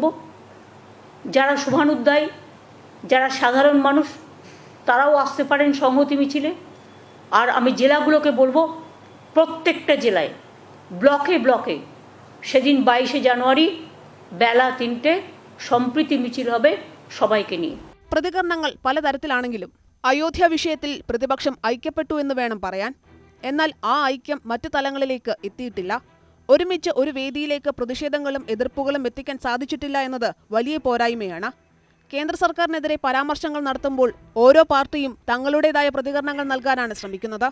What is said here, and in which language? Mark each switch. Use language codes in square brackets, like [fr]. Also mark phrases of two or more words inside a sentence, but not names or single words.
[bn] যারা শুভানুধ্যায়ী, যারা সাধারণ মানুষ, তারাও আসতে পারেন সংহতি মিছিলে। আর আমি জেলাগুলোকে বলবো, প্রত্যেকটা জেলায় ব্লকে ব্লকে সেদিন 22শে জানুয়ারি বেলা 3টে সম্প্രീতি മിছিল হবে সবাইকে নিয়ে। [ml] പ്രതികരണങ്ങൾ പലതരത്തിലാണെങ്കിലും അയോധ്യ വിഷയത്തിൽ പ്രതിപക്ഷം ഐക്യപ്പെട്ടു എന്ന് വേണം പറയാൻ. എന്നാൽ ആ ഐക്യം മറ്റു തലങ്ങളിലേക്ക് എത്തിയിട്ടില്ല. ഒരുമിച്ച് ഒരു വേദിയിലേക്ക് പ്രതിഷേധങ്ങളും എതിർപ്പുകളും എത്തിക്കാൻ സാധിച്ചിട്ടില്ല എന്നത് വലിയ പോരായ്മയാണ്. കേന്ദ്ര സർക്കാരിനെതിരെ പരാമർശങ്ങൾ നടത്തുമ്പോൾ ഓരോ പാർട്ടിയും തങ്ങളുടേതായ പ്രതികരണങ്ങൾ നൽകാനാണ് ശ്രമിക്കുന്നത്.